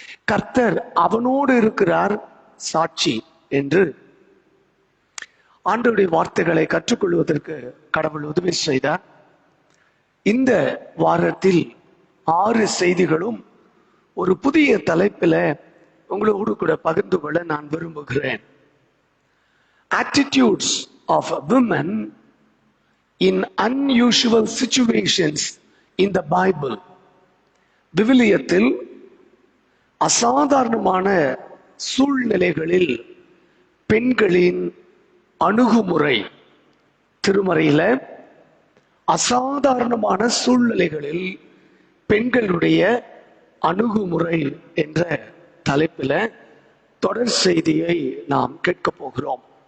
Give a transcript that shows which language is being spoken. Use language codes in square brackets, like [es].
[ta] கர்த்தர் அவனோடு இருக்கிறார், சாட்சி என்று ஆண்டவருடைய வார்த்தைகளை கற்றுக்கொள்வதற்கு கடவுள் உதவி செய்தார். இந்த வாரத்தில் 6 செய்திகளும் ஒரு புதிய தலைப்பில் உங்களோடு கூட பகிர்ந்து கொள்ள நான் விரும்புகிறேன். [en] Attitudes of women in unusual situations in the Bible. [ta] விவிலியத்தில் அசாதாரணமான சூழ்நிலைகளில் பெண்களின் அணுகுமுறை. திருமறையில அசாதாரணமான சூழ்நிலைகளில் பெண்களுடைய அணுகுமுறை என்ற தலைப்பில் தொடர் செய்தியை நாம் கேட்க போகிறோம்.